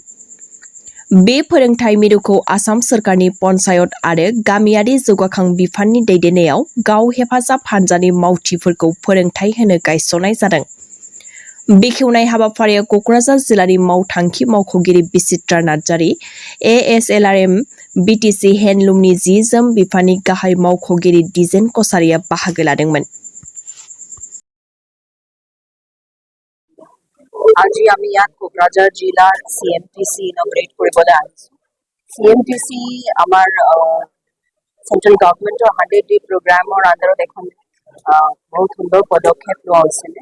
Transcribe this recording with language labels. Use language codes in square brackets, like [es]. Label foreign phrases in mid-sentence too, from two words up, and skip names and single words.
[brx] बे फोरोंथाय मिरुखौ आसाम सोरखारनि पन्चायत आरो गामियारि जौगाखां बिफाननि दैदेननायाव गाव हेफाजाब हान्जानि मावथिफोरखौ फोरोंथाय होनो गायसननाय जादों। बेखेवनाय हाबाफारियाव क'क्राझार जिल्लानि मावथांखि मावख'गिरि बिचित्रा नार्जारी, एएसएलआरएम बिटिसि हेन्डलुमनि जि-जोम बिफाननि गाहाय मावख'गिरि दिजेन कछारीया बाहागो लादोंमोन। [as] আজি আমি ইয়াত কোকৰাঝাৰ জিলাৰ CMTC ইনগ্ৰেট কৰিবলৈ আহিছোঁ। CMTC আমাৰ [en] central government 100 day program [as] আণ্ডাৰত এখন বহুত সুন্দৰ পদক্ষেপ লোৱা হৈছিলে।